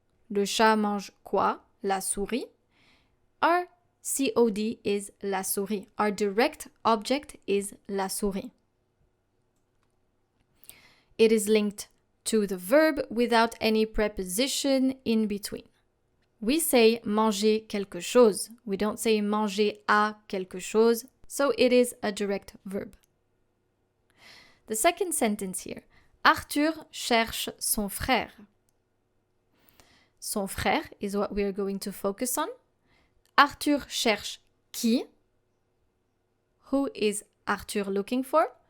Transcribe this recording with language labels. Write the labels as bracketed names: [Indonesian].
[French] Le chat mange quoi? La souris. [English] Our COD is [French] la souris. [English] Our direct object is la souris. It is linked to the verb without any preposition in between. We say [French] manger quelque chose. [English] We don't say [French] manger à quelque chose, [English] so it is a direct verb. The second sentence here. [French] Arthur cherche son frère. [English] Son frère is what we are going to focus on. [French] Arthur cherche qui? [English] Who is Arthur looking for?